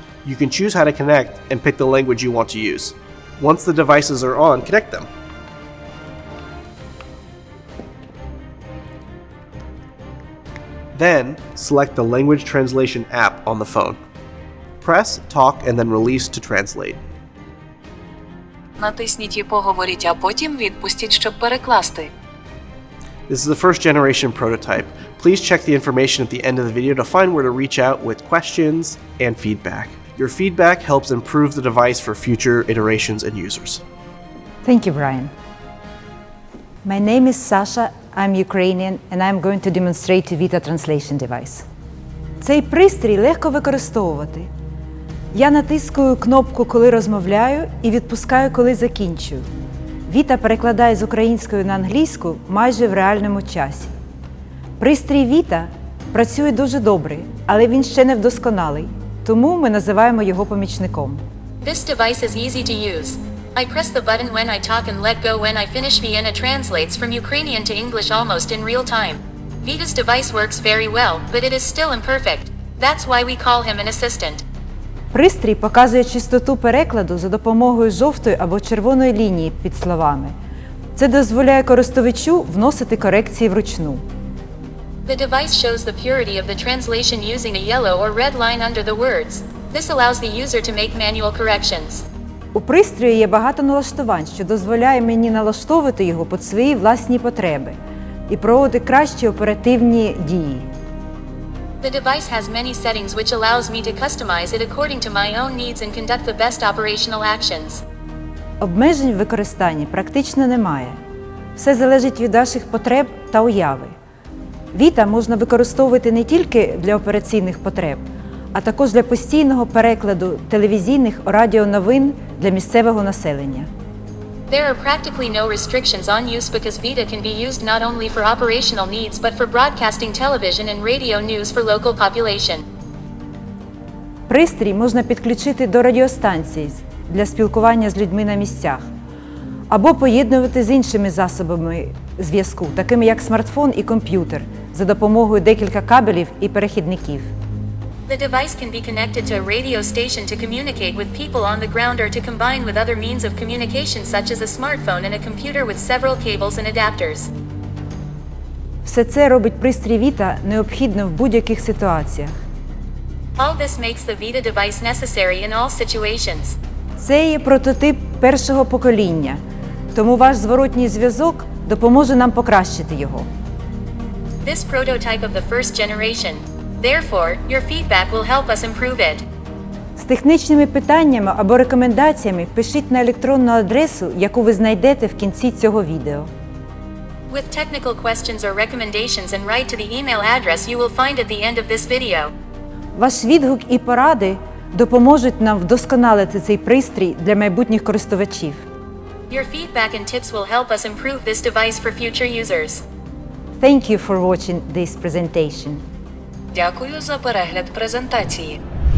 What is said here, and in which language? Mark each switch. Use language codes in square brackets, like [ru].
[en] You can choose how to connect and pick the language you want to use. Once the devices are on, connect them. Then, select the language translation app on the phone. Press, talk, and then release to translate. [uk] Натисніть і поговоріть, а потім відпустіть, щоб перекласти. [en] This is the first generation prototype. Please check the information at the end of the video to find where to reach out with questions and feedback. Your feedback helps improve the device for future iterations and users. Thank you, Brian. My name is Sasha, I'm Ukrainian, and I'm going to demonstrate a Vita translation device. [uk] Цей пристрій легко використовувати. Я натискаю кнопку, коли розмовляю, і відпускаю, коли закінчую. Vita перекладає з української на англійську майже в реальному часі. Пристрій Vita працює дуже добре, але він ще не вдосконалий, тому ми називаємо його помічником. [en] This device is easy to use. I press the button when I talk and let go when I finish. Vita translates from Ukrainian to English almost in real time. Vita's device works very well, but it is still imperfect. That's why we call him an assistant. [uk] Пристрій показує частоту перекладу за допомогою жовтої або червоної лінії під словами. Це дозволяє користувачу вносити корекції вручну. [en] The device shows the purity of the translation using a yellow or red line under the words. This allows the user to make manual corrections. [uk] У пристрої є багато налаштувань, що дозволяє мені налаштовувати його під свої власні потреби і проводити кращі оперативні дії. [en] The device has many settings which allows me to customize it according to my own needs and conduct the best operational actions. [uk] Обмежень в використанні практично немає. Все залежить від ваших потреб та уяви. Vita можна використовувати не тільки для операційних потреб, а також для постійного перекладу телевізійних радіоновин для місцевого населення. [en] There are practically no restrictions on use because Vita can be used not only for operational needs but for broadcasting television and radio news for local population. [uk] Пристрій можна підключити до радіостанцій для спілкування з людьми на місцях або поєднувати з іншими засобами зв'язку, такими як смартфон і комп'ютер, за допомогою декілька кабелів і перехідників. [en] The device can be connected to a radio station to communicate with people on the ground or to combine with other means of communication such as a smartphone and a computer with several cables and adapters. [uk] Все це робить пристрій Vita необхідним в будь-яких ситуаціях. [en] All this makes the Vita device necessary in all situations. [uk] Це є прототип першого покоління, тому ваш зворотній зв'язок допоможе нам покращити його. [en] This prototype of the first generation. Therefore, your feedback will help us improve it. [uk] З технічними питаннями або рекомендаціями пишіть на електронну адресу, яку ви знайдете в кінці цього відео. [en] With technical questions or recommendations and write to the email address you will find at the end of this video. [uk] Ваш відгук і поради допоможуть нам вдосконалити цей пристрій для майбутніх користувачів. [en] Your feedback and tips will help us improve this device for future users. Thank you for watching this presentation. [uk] Дякую за перегляд презентації.